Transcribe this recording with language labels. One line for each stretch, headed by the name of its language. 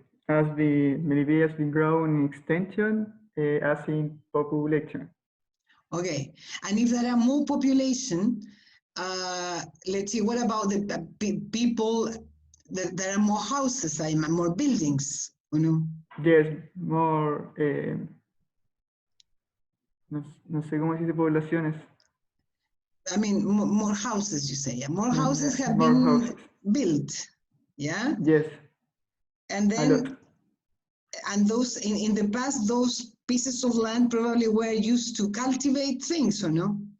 English: As the Melipilla has been growing in extension, as in population. Okay. And if there are more population, let's see, what about the people, there are more houses, more buildings, you know? Yes, more,
Spanish: no sé cómo decir poblaciones.
English: I mean, more houses, you say. Yeah. More houses have more been houses. built. Yeah. Yes. And then, and those in the past, those pieces of land probably were used to cultivate things, or no?